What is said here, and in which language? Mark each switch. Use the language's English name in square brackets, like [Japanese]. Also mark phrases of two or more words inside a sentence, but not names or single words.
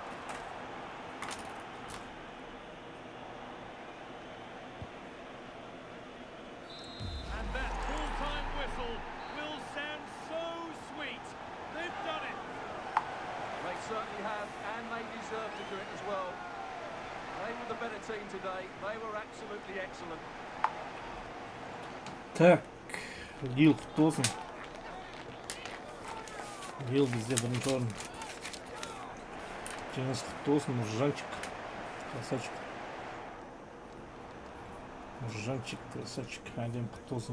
[English] And that full-time whistle will sound so sweet. They've done it. They certainly have, and they deserve to do it as well. They were the better team today. They were absolutely excellent. [Kazakh] Так, Лил құтты болсын. Лил бізде бірінші орын. Жеңіс құтты болсын, Нұржанчик. Красавчик. Нұржанчик, красавчик. Әдем құтты болсын.